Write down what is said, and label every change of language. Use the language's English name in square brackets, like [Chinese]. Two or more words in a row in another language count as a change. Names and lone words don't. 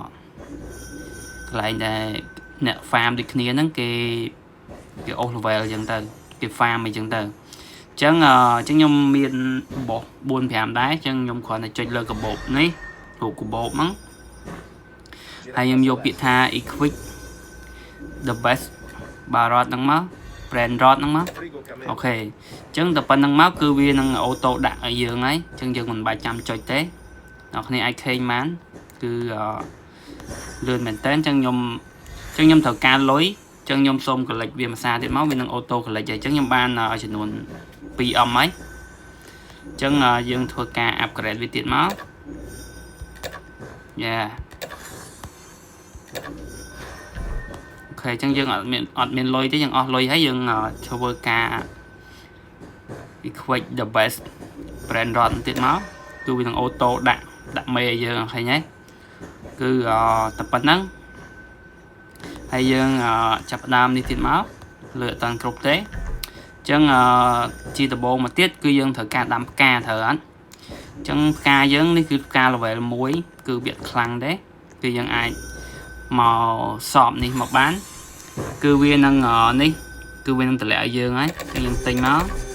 [Khmer] ដែលអ្នក farm ដូចគ្នាហ្នឹងគេអូស level អញ្ចឹងទៅគេ farm អីចឹងទៅអញ្ចឹងខ្ញុំមានបោះ 4-5 ដែរអញ្ចឹងខ្ញុំគ្រាន់តែចុចលើកាបូបនេះរូ បកាបូបហ្នឹងហើយខ្ញុំយកពាក្យថា [English] equip the best barrot [Khmer] ហ្នឹងមក [English] brand rod [Khmer] ហ្នឹងមកអូខេអញ្ចឹងតែប៉ុណ្្នឹង មកគឺវានឹងអូតូដាក់ឲ្យយើងហើយអញ្ចឹងយើងមិនបាច់ចាំចុចទេអ្នកគ្នាអាចឃើញបានគឺលឿនមែនតើអញ្ចឹងខ្ញុំត្រូវការលុយអញ្ចឹងខ្ញុំសូម collect វាមួយសារទៀតមកវានឹងអូតូ collect ហើយអញ្ចឹងខ្ញុំបានចំនួន 2M ហើយអញ្ចឹងយើងធ្វើការ upgrade វាទៀតមកយ៉ាអូខេអញ្ចឹងយើងអត់មានលុយទេយើងអស់លុយហើយយើងធ្វើការ [English] equip the best brand rod [Khmer] ទៀតមកគឺវានឹងអូតូដាក់មេយើងឃើញហើយគឺតែ ប៉ុណ្្នឹងហើយយើងចាប់ផ្ដើមនេះទៀតមកលើអត់តាន់គ្រប់ទេអញ្ចឹងជាដំបូងមកទៀតគឺយើងត្រូវការដាំផ្កាត្រូវអត់អញ្ចឹងផ្កាយើងនេះគឺផ្កា level 1គឺវាខ្លាំងដែរគឺយើងអាចមកសបនេះមកបានគឺវានឹងនេះគឺវានឹងតម្លាក់ឲ្យយើងហើយយើងទិញមក